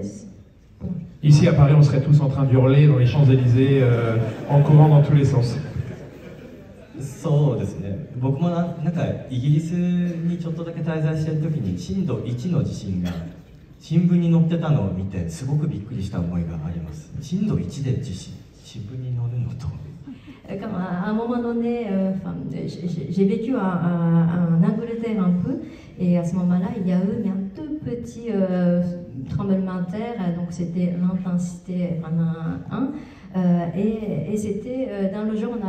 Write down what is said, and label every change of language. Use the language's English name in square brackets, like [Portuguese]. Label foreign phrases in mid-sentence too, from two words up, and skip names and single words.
[French] Bon. Ici à Paris, on serait tous en train d'hurler dans les Champs-Élysées, en courant dans tous les sens. [Japanese] そうですね。僕もなんかイギリスにちょっとだけ滞在している時に震度1の地震が新聞に載ってたのを見てすごくびっくりした思いがあります。震度1で地震、新聞に載るのと [French] à un moment donné, j'ai vécu en Angleterre un peu, et à ce moment-là, il y a eu un tout petit tremblement de terre, donc c'était l'intensité 1, et c'était dans le journal.